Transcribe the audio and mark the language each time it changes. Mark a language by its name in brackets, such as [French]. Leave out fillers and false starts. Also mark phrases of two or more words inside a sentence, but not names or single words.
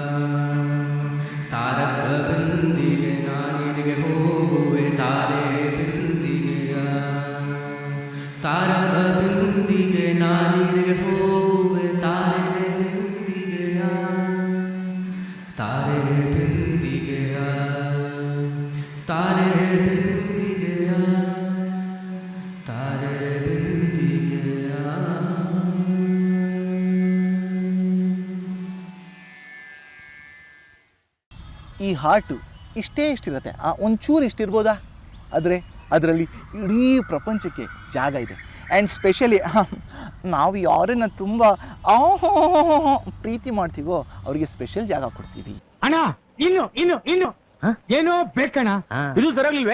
[Kannada] ತಾರಕ ಬೆಂದಿಗೆ ನಾನೀರಿಗೆ ಹೋಗುವೆ ತಾರೆ ಬೆಂದಿಗೆಯ, ತಾರಕ ಬೆಂದಿಗೆ ನಾನೀರಿಗೆ ಹೋಗುವೆ ತಾರೆ ಬೆಂದಿಗೆಯ, ತಾರೆ ಬೆಂದಿಗೆಯ, ತಾರೆ ಬೆಂದಿಗೆಯ, ತಾರೆ ಬೆಂದಿಗೆಯ. ಈ ಹಾರ್ಟು ಇಷ್ಟಿರುತ್ತೆ, ಒಂಚೂರು ಇಷ್ಟಿರ್ಬೋದಾ? ಆದರೆ ಅದರಲ್ಲಿ ಇಡೀ ಪ್ರಪಂಚಕ್ಕೆ ಜಾಗ ಇದೆ. ಆ್ಯಂಡ್ ಸ್ಪೆಷಲಿ ನಾವು ಯಾರನ್ನ ತುಂಬ ಪ್ರೀತಿ ಮಾಡ್ತೀವೋ ಅವರಿಗೆ ಸ್ಪೆಷಲ್ ಜಾಗ ಕೊಡ್ತೀವಿ. ಅಣ್ಣ ಇನ್ನು ಇನ್ನು ಇನ್ನು ಏನೋ ಬೇಕಣ್ಣ, ಇದು ಸರಿಯಾಗ್ಲಿಲ್ವೇ?